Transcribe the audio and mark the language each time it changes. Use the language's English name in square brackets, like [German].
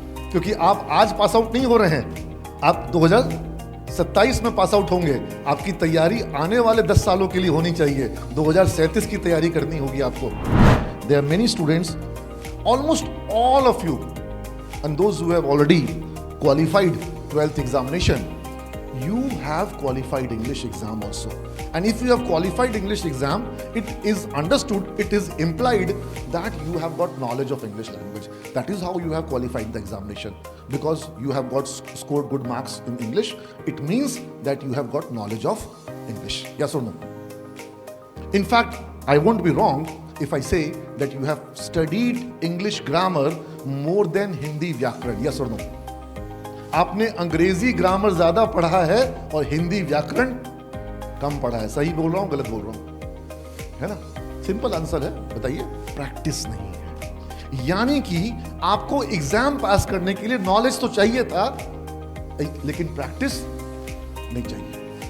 [Hindi] क्योंकि आप आज पास आउट नहीं हो रहे हैं, आप 2027 में पास आउट होंगे। आपकी तैयारी आने वाले 10 सालों के लिए होनी चाहिए। 2037 की तैयारी करनी होगी आपको। [English] There are many students, almost all of you, and those who have already qualified 12th examination, you have qualified English exam also. And if you have qualified English exam, it is understood, it is implied that you have got knowledge of English language. That is how you have qualified the examination. Because you have got scored good marks in English, it means that you have got knowledge of English. Yes or no? In fact, I won't be wrong if I say that you have studied English grammar more than Hindi vyakaran. Yes or no? [Hindi] आपने अंग्रेजी grammar ज्यादा पढ़ा है और हिंदी व्याकरण कम पढ़ा है. सही बोल रहा हूं, गलत बोल रहा हूं? है ना? सिंपल आंसर है. बताइए. प्रैक्टिस नहीं है. यानी कि आपको एग्जाम पास करने के लिए नॉलेज तो चाहिए था, लेकिन प्रैक्टिस नहीं चाहिए.